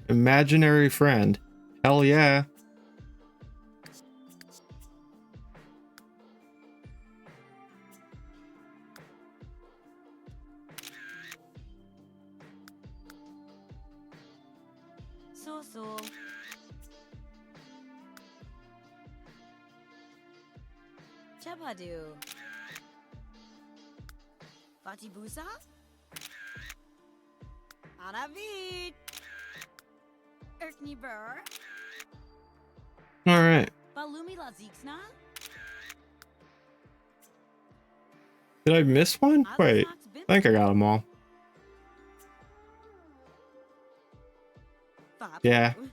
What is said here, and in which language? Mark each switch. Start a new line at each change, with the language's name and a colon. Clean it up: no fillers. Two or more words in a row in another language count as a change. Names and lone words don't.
English: Imaginary friend. Hell yeah. So. Chabadu. Fatibusa. Anavid. Erkni Burr. All right. Balumi Lazixna. Did I miss one? Wait. I think I got them all. Yeah.